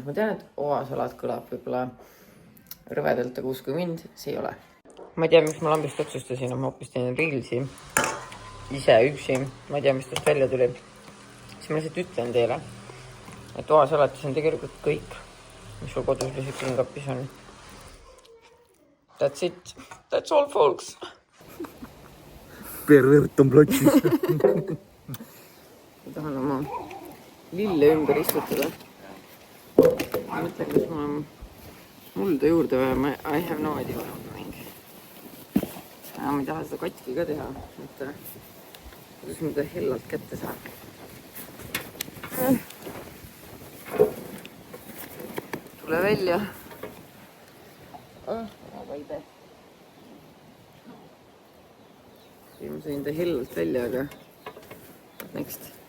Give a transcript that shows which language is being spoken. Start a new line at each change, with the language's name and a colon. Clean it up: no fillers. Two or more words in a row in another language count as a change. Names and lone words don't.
Estonian: Ma tean, et oasalat kõlab võib-olla rõvedalt, aga usku mind, see ei ole. Ma ei tea, miks ma lambist otsustasin, ma hoopis teen Reelsi ise üksi. Ma ei tea, mis tast välja tuli. Siis ma lihtsalt ütlen teile, et oasalatis on tegelikult kõik, mis sul kodus või külmkapis on.
English: That's it. That's all, folks.
Estonian: Pervert on platsis. Ma tahan oma lille ümber istutada. Ma mõtlen, kas mul on mulda juurde vaja.
English: I have no idea what I'm doing.
Estonian: Ma ei taha seda katki ka teha. Kuidas ma ta hellalt kätte saan. Tule välja. Vaide. Ma sain ta hellalt välja, aga next.